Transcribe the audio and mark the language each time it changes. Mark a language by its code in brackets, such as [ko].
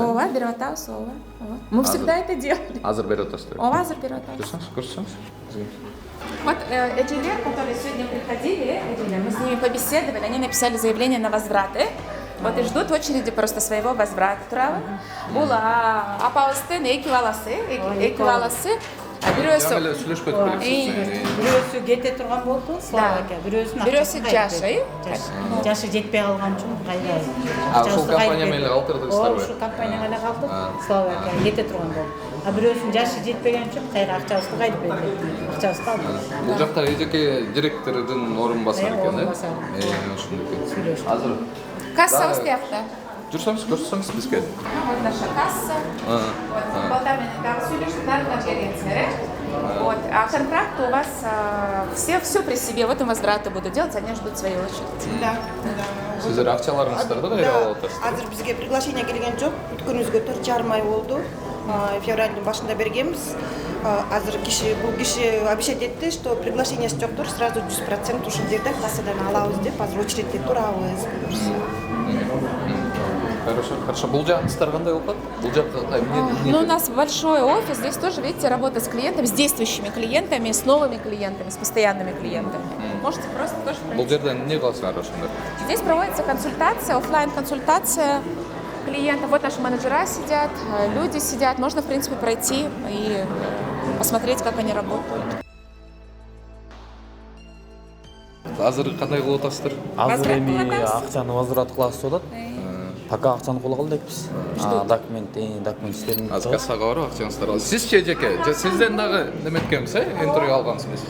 [ky] Ооба, берип атабыз, ооба. [ru] Мы всегда это делали. [ky] Азыр берип атасыздар. Ооба, азыр берип атабыз. Көрсөңүз. [ru] Вот эжелер, которые сегодня приходили, мы с ними побеседовали, они написали заявление на возвраты. Вот и ждут в очереди просто своего возврата туралы. [ky] Бул апабыздын эки баласы бирөөсү сүйлөшпөдүк белек. Бирөөсү кете турган болду, Словакия. бирөөсү жашы, жашы жетпей калган үчүн кайра. Ушул компания менен калтырдыңыздарбы? Ушул компания менен калтырдык, Словакия кете турган болду. А бирөөсүнүн жашы жетпеген үчүн кайра акчабызды кайтып берди. Акчабызды алдык. Бул жакта эжеке директордун орун басары экен, э? Ошондой экен. Азыр кассабыз тиякта. жүрсөңүз, көрсөңүз бизге. [ru] Вот наша касса. Вот, [ky] болтармен там сүйлөшүп [ru] конференция. Вот, а контракт у вас все при себе. Вот им возвраты буду делать, они ждут своей очереди. Да. [ky] Сиздер акчаларыңыздарды кайра алып атасыздар? Азыр бизге приглашение келген жок. Бүткөнүбүзгө 4,5 ай болду. Февралдын башында бергенбиз. Азыр бул киши обещать этти, что приглашениеси жоктур, сразу 100% ушул жерден кассадан алабыз деп, азыр очередте турабыз. [ru] Хорошо. [ky] Бул жагыңыздар кандай болот? Бул жакта [ru] Ну, у нас большой офис, здесь тоже, видите, работа с клиентами, с действующими клиентами, с новыми клиентами, с постоянными клиентами. Можете просто тоже [ky] бул жерден эмне кыласыңар ошондо? [ru] Здесь проводится консультация, офлайн консультация клиентов. Вот наши менеджера сидят, люди сидят. Можно, в принципе, пройти и посмотреть, как они работают. [ky] Азыр кандай кылып атасыздар? Азыр эми акчаны возврат кыласыз деп атат. Пока акчаны колго албайбыз. Документ иштерин. Азыр кассага барып акчаңызды аласыз. Сизчи эжеке, сизден дагы неметкенбиз, интервью алгансыз.